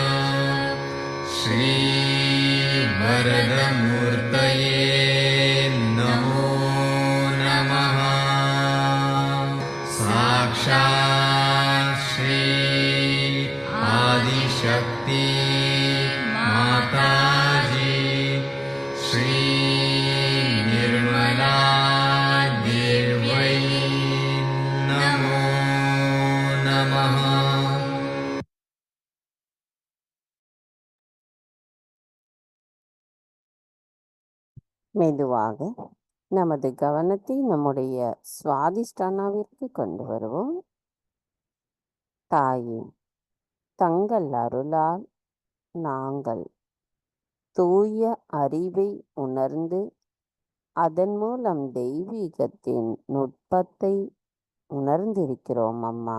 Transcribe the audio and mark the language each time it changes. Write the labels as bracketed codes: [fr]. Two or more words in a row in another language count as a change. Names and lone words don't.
[sa] श्रीवरदमूर्तये नमो नमः साक्षात् श्री आदिशक्ति माताजी श्री निर्मला देव्यै नमो नमः [ta] மெதுவாக நமது கவனத்தை நம்முடைய சுவாதிஷ்டானாவிற்கு கொண்டு வருவோம். தாயே, தங்கள் அருளால் நாங்கள் தூய அறிவை உணர்ந்து அதன் மூலம் தெய்வீகத்தின் நுட்பத்தை உணர்ந்திருக்கிறோம் அம்மா.